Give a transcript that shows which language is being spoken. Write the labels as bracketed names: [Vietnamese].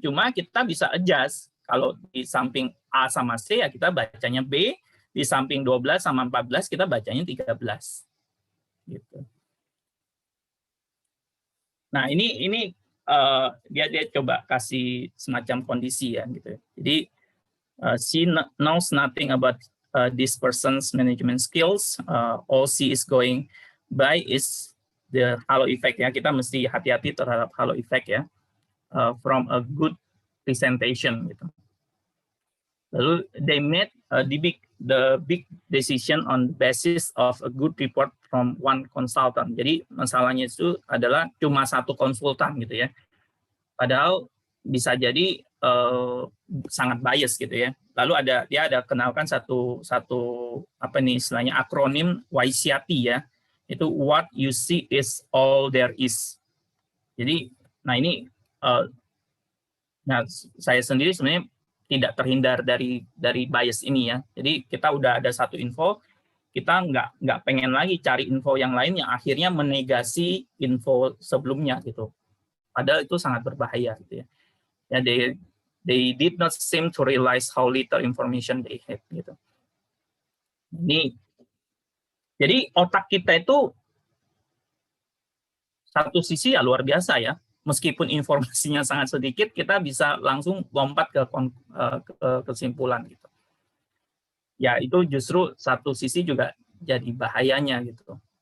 [Indonesian] Cuma kita bisa adjust. Kalau di samping A sama C ya kita bacanya B, di samping 12 sama 14 kita bacanya 13. Gitu. Nah, ini dia coba kasih semacam kondisi ya gitu. [English] Jadi she knows nothing about this person's management skills. All she is going by is the halo effect ya. [Indonesian] Kita mesti hati-hati terhadap halo effect ya. [English] From a good presentation [Indonesian] gitu. [English] Lalu they made the big decision on the basis of a good report from one consultant. [Indonesian] Jadi masalahnya itu adalah cuma satu konsultan gitu ya. Padahal bisa jadi sangat bias gitu ya. Lalu dia ada kenalkan satu apa nih istilahnya akronim WYSIATI ya. [English] Itu what you see is all there is. [Indonesian] Jadi nah ini nah saya sendiri sebenarnya tidak terhindar dari bias ini ya. Jadi kita udah ada satu info, kita nggak pengen lagi cari info yang lain yang akhirnya menegasi info sebelumnya gitu. Padahal itu sangat berbahaya gitu ya. [English] Ya they did not seem to realize how little information they had gitu. Ini [Indonesian] Jadi otak kita itu satu sisi ya luar biasa ya. Meskipun informasinya sangat sedikit, kita bisa langsung lompat ke kesimpulan gitu. Ya itu justru satu sisi juga jadi bahayanya gitu.